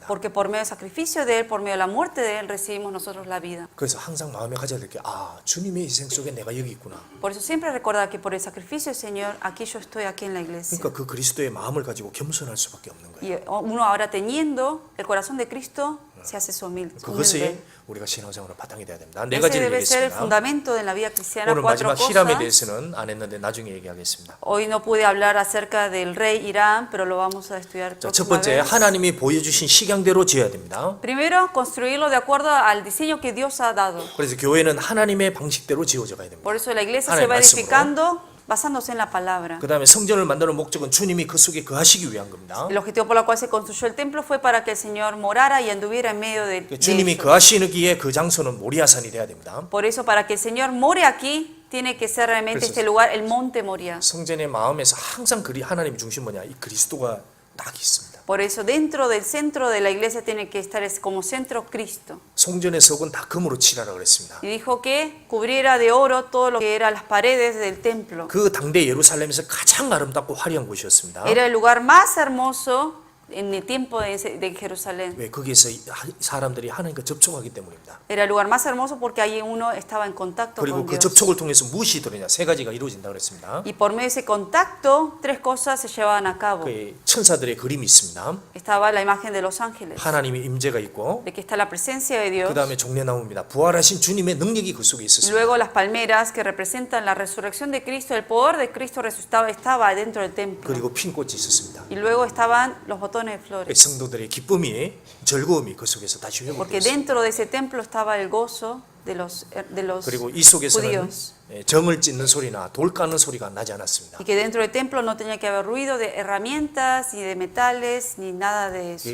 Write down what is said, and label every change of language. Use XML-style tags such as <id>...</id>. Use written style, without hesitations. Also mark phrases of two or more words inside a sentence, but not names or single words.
<es>Porque por medio del sacrificio de Él, por medio de la muerte de Él, recibimos nosotros la vida.</es> <ko>그래서 항상 마음에 가져야 될 게 주님의 희생 속에 내가 여기 있구나.</ko> <es>Por eso siempre recordar que por el sacrificio del Señor, aquí yo estoy, aquí en la iglesia.</es> <ko>그러니까 그 그리스도의 마음을 가지고 겸손할 수밖에 없는 거예요.</ko> <es>Y uno ahora teniendo el corazón de Cristo, se hace humilde.</es> <ko>그것이 우리가 신앙생활의 바탕이 돼야 됩니다. 네</ko> <es>Ese</es> <ko>가지를</ko> <es>debe ser el</es> <ko>얘기했습니다.</ko> <es>fundamento de la vida cristiana.</es> <ko>오늘</ko> <es>Cuatro</es> <ko>마지막 히람에</ko> <es>cosas.</es> <ko>대해서는 안 했는데 나중에 얘기하겠습니다.</ko> <es>Hoy no pude hablar acerca del rey Irán, pero lo vamos a estudiar</es> <ko>자, 첫</ko> <es>próxima</es> <ko>번째</ko> <es>vez.</es> <ko>하나님이 보여주신 식양대로 지어야 됩니다.</ko> <es>Primero, construirlo de acuerdo al diseño que Dios ha dado.</es> <ko>그래서 교회는 하나님의 방식대로 지어져 가야 됩니다.</ko> <es>Por eso la iglesia</es> <ko>하나님</ko> <es>se va</es> <ko>말씀으로.</ko> <es>edificando basándose en la palabra.</es> <ko>그 다음에 성전을 만드는 목적은 주님이 그 속에 거하시기 위한 겁니다.</ko> <es>El objetivo por el cual se construyó el templo fue para que el Señor morara y anduviera en medio de</es> <ko>주님이</ko> <es>ellos.</es> <ko>거하시기에 그 장소는 모리아산이 돼야 됩니다.</ko> <es>Por eso, para que el Señor more aquí, tiene que ser realmente Eso este es. lugar, el monte Moria.</es> <ko>성전의 마음에서 항상 하나님 중심 뭐냐? 이 그리스도가 딱 있습니다.</ko> <es>Por eso, dentro del centro de la iglesia tiene que estar como centro Cristo.</es> <ko>성전의 석은 다 금으로 칠하라 그랬습니다.</ko> <es>Y dijo que cubriera de oro todo lo que eran las paredes del templo.</es> <ko>그 당대 예루살렘에서 가장 아름답고 화려한 곳이었습니다.</ko> <es>Era el lugar más hermoso en el tiempo de Jerusalén.</es> <ko>왜 거기에서 사람들이 하나님과 접촉하기 때문입니다.</ko> <es>Era el lugar más hermoso porque ahí uno estaba en contacto</es> <ko>그리고</ko> <es>con</es> <ko>그</ko> <es>Dios.</es> <ko>접촉을 통해서 무엇이 이루어지냐? 세 가지가 이루어진다 그랬습니다.</ko> <es>Y por medio de ese contacto, tres cosas se llevaban a cabo.</es> <ko>그 천사들의 그림이 있습니다.</ko> <es>Estaba la imagen de los ángeles,</es> <ko>하나님의 임재가 있고</ko> <es>de que está la presencia de Dios.</es> <ko>그 다음에 종려나무입니다. 부활하신 주님의 능력이 그 속에</ko> <es>Y</es> <ko>있었습니다.</ko> <es>luego las palmeras que representan la resurrección de Cristo, el poder de Cristo resucitado estaba dentro del templo.</es> <ko>그리고 핀꽃이 있었습니다.</ko> <es>Y luego estaban los botones de flores.</es> <ko>성도들의 기쁨이 즐거움이 그 속에서 다시</ko> <es>Porque</es> <ko>회복되었습니다.</ko> <es>dentro de ese templo estaba el gozo de los</es> <ko>그리고 이 속에서는</ko> <es>judíos.</es> <ko>정을 찢는 소리나 돌 까는 소리가 나지 않았습니다.</ko> <es>Y que dentro del templo no tenía que haber ruido de herramientas, ni de metales, ni nada de eso.</es>